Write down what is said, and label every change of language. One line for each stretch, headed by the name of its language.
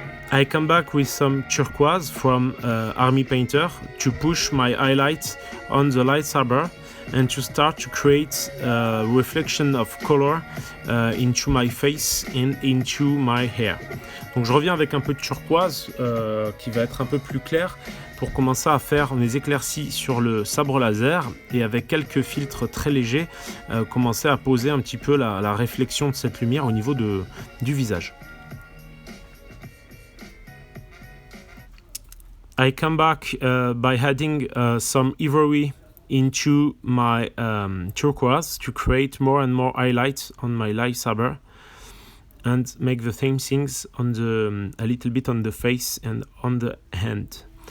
English: I come back with some turquoise from Army Painter to push my highlight on the lightsaber and to start to create a reflection of color into my face and into my hair.
French: Donc je reviens avec un peu de turquoise qui va être un peu plus clair pour commencer à faire mes éclaircies sur le sabre laser et avec quelques filtres très légers commencer à poser un petit peu la réflexion de cette lumière au niveau du visage.
English: I come back by adding some ivory into my turquoise to create more and more highlights on my lightsaber and make the same things on a little bit on the face and on the hand.